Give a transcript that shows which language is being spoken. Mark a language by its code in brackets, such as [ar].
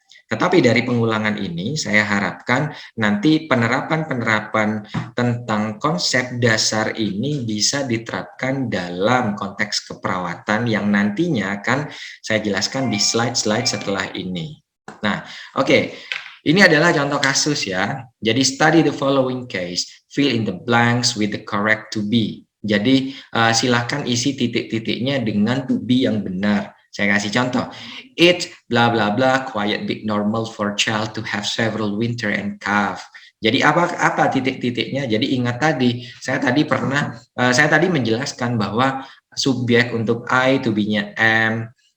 [id] Tetapi dari pengulangan ini saya harapkan nanti penerapan-penerapan tentang konsep dasar ini bisa diterapkan dalam konteks keperawatan yang nantinya akan saya jelaskan di slide-slide setelah ini. Nah, oke. Ini adalah contoh kasus ya. [en] Jadi study the following case, fill in the blanks with the correct to be. [id] Jadi silakan isi titik-titiknya dengan to be yang benar. Saya kasih contoh. [en] It's bla bla bla quiet big normal for child to have several winter and calf. [id] Jadi apa titik-titiknya? Jadi ingat tadi, saya tadi menjelaskan bahwa subjek untuk I to be-nya am,